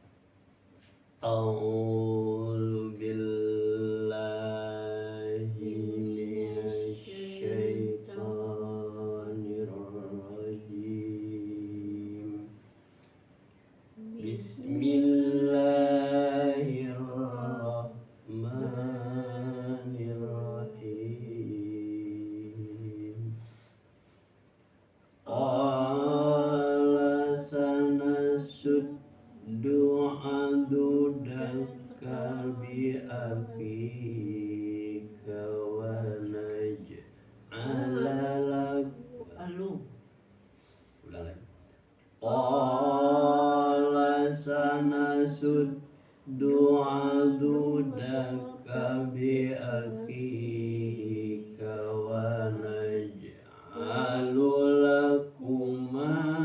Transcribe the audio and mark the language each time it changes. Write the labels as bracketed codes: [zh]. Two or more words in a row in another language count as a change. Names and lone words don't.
[ar] أعوذ بالله من الشيطان الرجيم. بسم الله الرحمن الرحيم. قال سنشد عضدك بأخيك ونجعل لكم. [id] Ulang lagi. [ar] قال سنشد عضدك بأخيك ونجعل لكما